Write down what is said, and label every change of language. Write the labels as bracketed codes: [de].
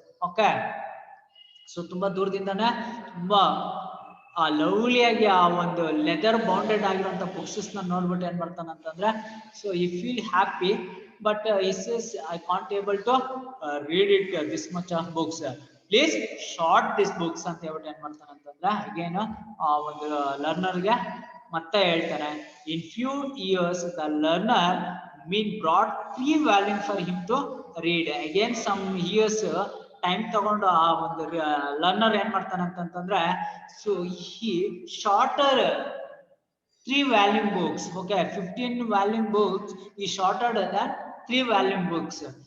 [kn] Okay, so ತುಂಬಾ ದೂರದಿಂದಾನೆ ತುಂಬಾ ಆ ಲವ್ಲಿಯಾಗಿ ಆ ಒಂದು ಲೆದರ್ ಬೌಂಡೆಡ್ ಆಗಿರುವಂತ ಬುಕ್ಸ್ ನ ನೋಡ್ಬಿಟ್ಟು ಏನ್ ಮಾಡ್ತಾನೆ ಅಂತಂದ್ರೆ ಸೊ [en] he feel happy, [kn] but [en] he says I can't able to read it this much of books, please short this books [kn] ಅಂತ ಹೇಳ್ಬಿಟ್ಟು ಏನ್ ಮಾಡ್ತಾನೆ ಅಂತಂದ್ರೆ ಅಗೇನ್ ಆ ಒಂದು ಲರ್ನರ್ಗೆ ಮತ್ತೆ ಹೇಳ್ತಾನೆ. [en] in few years the learner brought 3 volumes for him to read. again some years [kn] time ತಗೊಂಡು ಆ ಒಂದು ಲರ್ನರ್ ಏನ್ ಮಾಡ್ತಾನೆ ಅಂತಂದ್ರೆ ಸೊ ಈ [en] Shorter 3 volume books. Okay, 15 volume books he shorter than 3 volume books.